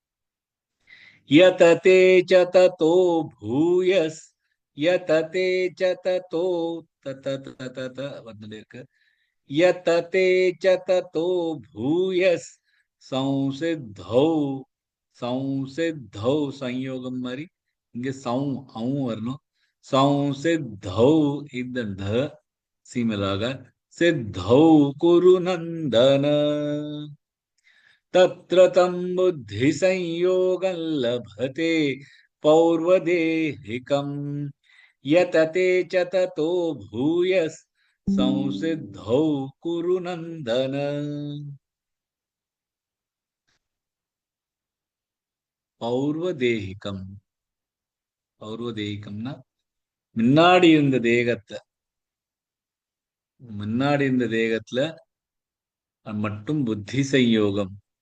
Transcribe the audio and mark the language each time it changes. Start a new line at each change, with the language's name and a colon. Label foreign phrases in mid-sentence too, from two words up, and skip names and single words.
Sanskrit: यतते च ततो भूयस् यतते च ततो तत
Tamil: வந்துட்டே இருக்கு
Sanskrit: यतते च ततो भूयस् संसिद्धौ संयोगम्
Tamil: மாதிரி இங்க வரணும்
Sanskrit: संसिद्धौ
Tamil: இந்த சீமலாக
Sanskrit: सिद्धौ कुरु नन्दन. तत्र तं बुद्धि संयोगं लभते पौर्वदेहिकं यतते च ततो भूयस् संसिद्धौ कुरु नन्दन.
Tamil: பௌர்வதேகிகம்னா முன்னாடி இருந்த தேகத்துல மட்டும் புத்தி சம்யோகம்.